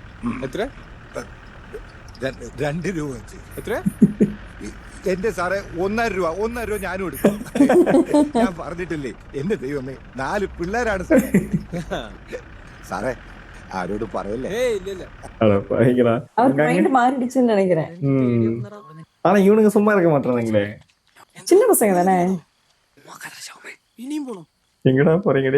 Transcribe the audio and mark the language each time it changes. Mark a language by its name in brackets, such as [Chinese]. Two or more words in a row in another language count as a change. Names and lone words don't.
[Malayalam] എത്ര? 2 രൂപ വെച്ച്. എത്ര? എന്റെ സാറേ, 1.5 രൂപ ഞാനും എടുക്കും. ഞാൻ പറഞ്ഞിട്ടില്ലേ, എന്റെ ദൈവമേ, 4 പിള്ളേരാണ് സാറേ. സാറേ, ആരോടും പറയല്ലേ. ഇല്ല. [Tamil] அட பயங்கரா. அவர் மைண்ட் மாறிடுச்சுன்னு நினைக்கிறேன். ஆனா இவனுங்க சும்மா இருக்க மாட்டானுங்களே. சின்ன பசங்க தானே. [Malayalam] ഇനിയും പോണം. [Tamil] எங்கடா போறீங்கடே?